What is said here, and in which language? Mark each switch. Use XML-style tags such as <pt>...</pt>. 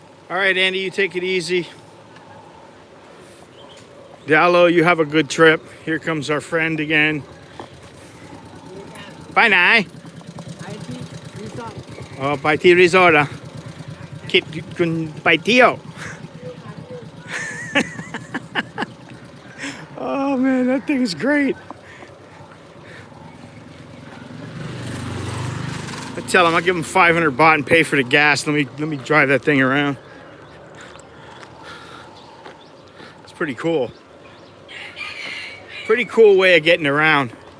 <en>All right, Andy, you take it easy. Dallo, you have a good trip. Here comes our friend again. Bye, Nai.</en> <th>ไอ้ที่รีสอร์ท อ๋อไปที่รีสอร์ทอ่ะคิดคุณไปเที่ยว</th> <en>Oh man, that thing is great. I tell him I'll give him 500 baht and pay for the gas. Let me drive that thing around. It's pretty cool. Pretty cool way of getting around.</en>